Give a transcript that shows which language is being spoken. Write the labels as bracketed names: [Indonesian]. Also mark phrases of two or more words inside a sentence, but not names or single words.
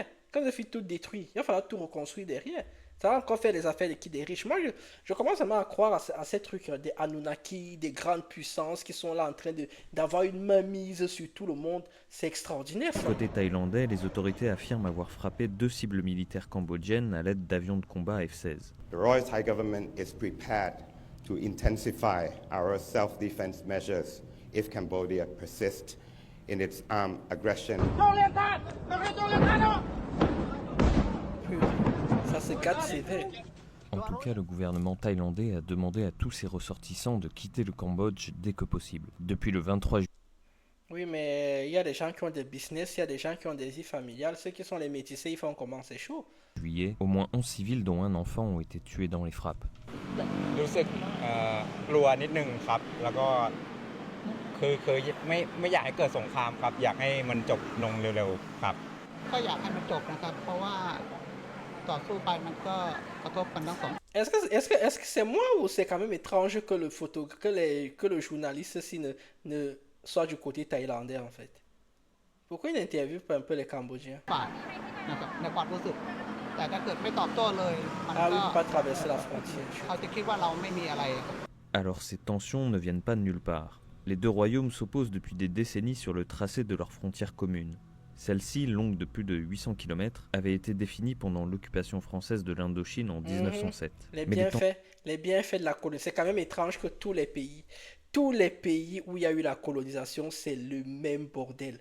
[French] Quand vous avez fini de tout détruire, il va falloir tout reconstruire derrière. Ça va encore faire les affaires des riches. Moi, je commence vraiment à croire à ces trucs des Anunnaki, des grandes puissances qui sont là en train d'avoir une mainmise sur tout le monde. C'est extraordinaire, ça. Côté thaïlandais, les autorités affirment avoir frappé 2 cibles militaires cambodgiennes à l'aide d'avions de combat F-16. [English] The Royal Thai government is prepared to intensify our self-defense measures if Cambodia persists in its armed aggression. [French] Ça se gâte sévère. En tout cas, le gouvernement thaïlandais a demandé à tous ses ressortissants de quitter le Cambodge dès que possible. Depuis le 23 Oui, mais il y a des gens qui ont des business, il y a des gens qui ont des vies familiales. Ceux qui sont les métissés, ils font comment? C'est chaud. juillet, au moins 11 civils dont un enfant ont été tués dans les frappes. [Thai] รู้สึกกลัวนิดนึงครับแล้วก็คือไม่อยากให้เกิดสงครามครับอยากให้มันจบลงเร็วๆครับ ก็อยากให้มันจบนะครับเพราะว่าต่อสู้ไปมันก็กระทบกันทั้งสอง [French] Est-ce que c'est moi ou c'est quand même étrange que que le journaliste aussi ne soit du côté thaïlandais en fait? Pourquoi il n'interviewe pas un peu les Cambodgiens? [Thai] ฝ่ายนะครับในความรู้สึกแต่ถ้าเกิดไม่ตอบโต้เลยมัน Ah ก็ [French] oui, pas traverser la frontière. [Thai] เขาจะคิดว่าเราไม่มีอะไร [French] Alors ces tensions ne viennent pas de nulle part. Les deux royaumes s'opposent depuis des décennies sur le tracé de leurs frontières communes. Celle-ci, longue de plus de 800 km, avait été définie pendant l'occupation française de l'Indochine en 1907. Les Mais bienfaits de la colonisation. C'est quand même étrange que tous les pays où il y a eu la colonisation, c'est le même bordel.